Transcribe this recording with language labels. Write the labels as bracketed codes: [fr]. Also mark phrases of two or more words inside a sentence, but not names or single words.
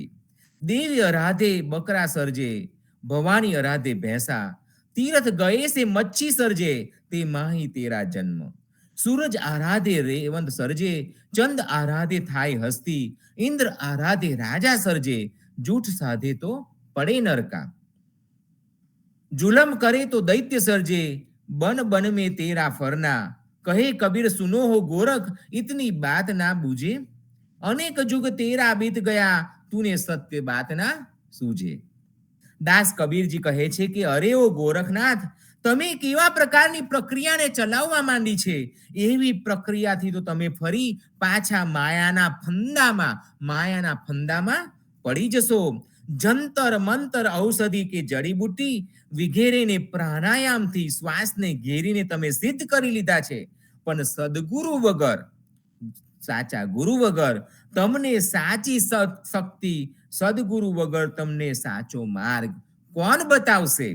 [hi] देवी आराधे बकरा सर्जे, भवानी आराधे भेंसा, तीरथ गये से मच्छी सर्जे, ते माही तेरा जन्म. सूरज आराधे रेवंत सर्जे, चंद आराधे थाय हस्ती, इन्द्र आराधे राजा सर्जे, झूठ साधे तो पड़े नरका. जुलम करे तो दैत्य सर्जे, बन बन में तेरा फरना, कहे कबीर सुनो हो गोरख, इतनी बात ना बूझे, अनेक जुग तेरा बीत गया, तूने सत्य बात ना सूझे. [gu] દાસ કબીરજી કહે છે કે અરે ઓ ગોરખનાથ, તમે કેવા પ્રકારની પ્રક્રિયાને ચલાવવા માંડી છે, એવી પ્રક્રિયાથી તો તમે ફરી પાછા માયાના ફંદામાં પડી જશો. જંતર મંતર ઔષધિ કે જડીબુટી વિગેરેને પ્રાણાયામથી શ્વાસને ઘેરીને તમે સિદ્ધ કરી લીધા છે, પણ સદગુરુ વગર, સાચા ગુરુ વગર તમને સાચી શક્તિ, સદગુરુ વગર તમને સાચો માર્ગ કોણ બતાવશે?